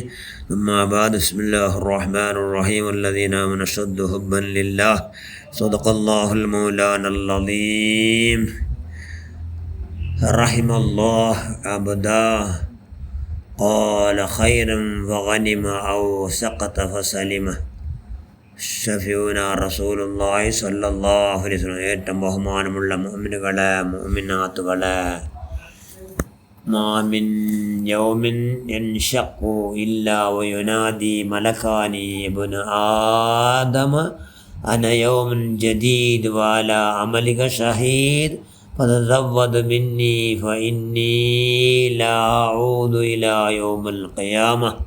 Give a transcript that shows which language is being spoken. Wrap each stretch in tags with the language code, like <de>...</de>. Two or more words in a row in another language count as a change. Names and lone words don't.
<ar>أما بعد، بسم الله الرحمن الرحيم. الذين آمنوا أشد حبا لله. صدق الله المولانا العظيم. رحم الله عبدا قال خيرا فغنم أو سقط فسلم. شفيعنا رسول الله صلى الله عليه وسلم.</ar> <ml>ഏറ്റവും ബഹുമാനമുള്ള മുഅ്മിനുകളെ, മുഅ്മിനാത്തുകളെ,</ml> <ar>ما من يوم ينشق إلا وينادي ملكان ابن آدم أنا يوم جديد وعلى عملك شهيد فتزود مني فإني لا أعود إلى يوم القيامة.</ar>